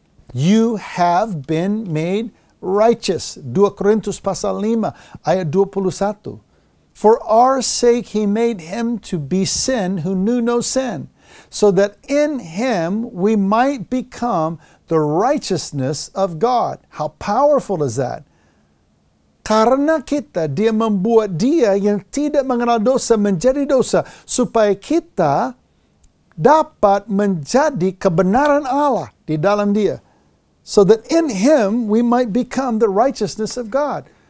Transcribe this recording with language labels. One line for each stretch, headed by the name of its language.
English: You have been made righteous.
Indonesian: 2 Korintus pasal 5 ayat 21.
English: For our sake he made him to be sin who knew no sin, so that in him we might become the righteousness of God. How powerful is that?
Indonesian: Karena kita, dia membuat dia yang tidak mengenal dosa menjadi dosa, supaya kita dapat menjadi kebenaran Allah di dalam dia.
English: So that in him we might become the righteousness of God.